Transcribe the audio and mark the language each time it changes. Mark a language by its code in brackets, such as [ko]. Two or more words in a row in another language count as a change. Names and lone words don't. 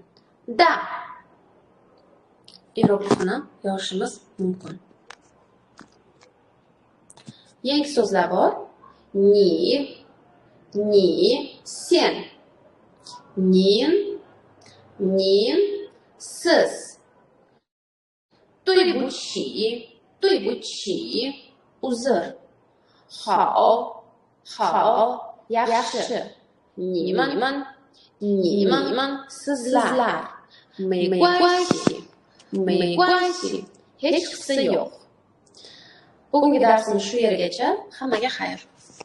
[uz] Da iyeroglifini yozishimiz mumkin. Yangi so'zlar bor. Ni, sen. Nin, siz. 对不起 uzr. 好 yaxshi. 你们 sizlar. 没关系 hech qisi yo'q. Bugungi darsimiz shu yergacha. Hammaga xayr.